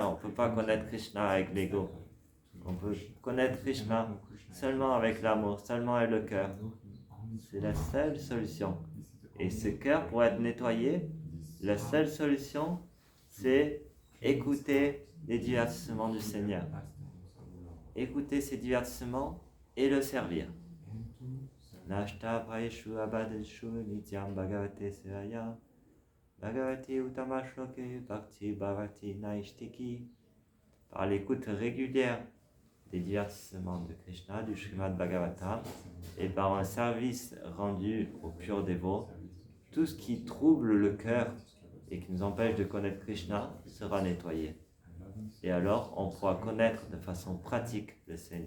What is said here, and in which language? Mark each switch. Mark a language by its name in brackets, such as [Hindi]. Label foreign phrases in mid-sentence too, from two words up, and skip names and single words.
[French] On ne peut pas connaître Krishna avec l'ego. On peut connaître Krishna seulement avec l'amour, seulement avec le cœur. C'est la seule solution. Et ce cœur, pour être nettoyé, La seule solution, c'est écouter les divertissements du Seigneur. Écouter ces divertissements et le servir. [Sanskrit] Nashta praeshu abadeshu nityam bhagavate sevaya bhagavate utamashloke bhakti bhavati naishtiki. [French] Par l'écoute régulière des divertissements de Krishna, du Srimad Bhagavatam, et par un service rendu aux purs dévots, tout ce qui trouble le cœur et qui nous empêche de connaître Krishna sera nettoyé. Et alors, on pourra connaître de façon pratique le Seigneur.